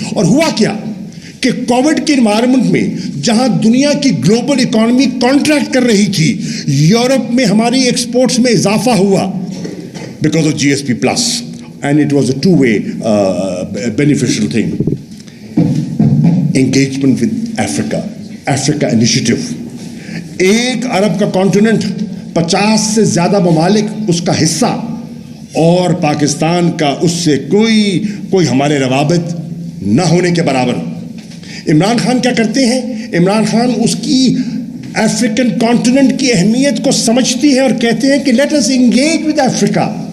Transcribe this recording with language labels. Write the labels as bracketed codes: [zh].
[ur] اور ہوا کیا کہ کووڈ کے انوائرمنٹ میں جہاں دنیا کی گلوبل اکانومی کانٹریکٹ کر رہی تھی, یورپ میں ہماری ایکسپورٹس میں اضافہ ہوا [en] because of GSP Plus, and it was a two-way beneficial thing. Engagement with Africa Initiative. [ur] 1 ارب کا کانٹیننٹ, 50 سے زیادہ ممالک اس کا حصہ, اور پاکستان کا اس سے کوئی ہمارے روابط نہ ہونے کے برابر. عمران خان کیا کرتے ہیں؟ عمران خان اس کی افریقن کانٹیننٹ کی اہمیت کو سمجھتی ہے اور کہتے ہیں کہ [en] Let us engage with Africa.